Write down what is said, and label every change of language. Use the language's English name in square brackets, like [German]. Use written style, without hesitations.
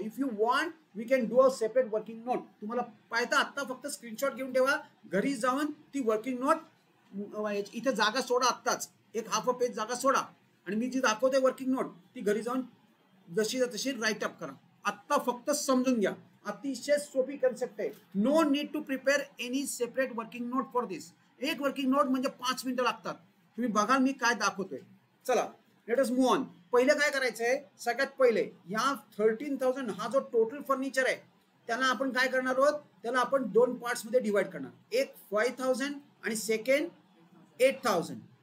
[English] If you want we can do a separate working note. [Marathi] तुम्हाला पाहता आत्ता फक्त स्क्रीनशॉट घेऊन ठेवा, घरी जाऊन ती वर्किंग नोट इथे जागा सोडा, आत्ताच एक हाफ अ पेज जागा सोडा आणि मी जी दाखवते वर्किंग नोट ती घरी जाऊन जशी तशी राईट अप करा. आत्ता फक्त समजून घ्या, अतिशय सोपी कन्सेप्ट आहे. [English] No need to prepare any separate working note for this. [Marathi] एक वर्किंग नोट म्हणजे 5 मिनिटं लागतात. तुम्ही बघाल मी काय दाखवतोय. चला [English] Let us move on. [Marathi] पहिले काय करायचंय, सगळ्यात पहिले या 13,000 हा जो टोटल फर्निचर आहे त्याला आपण काय करणार आहोत, त्याला आपण 2 पार्ट्स मध्ये डिवाइड करणार. एक 5,000 आणि सेकंड 8,000.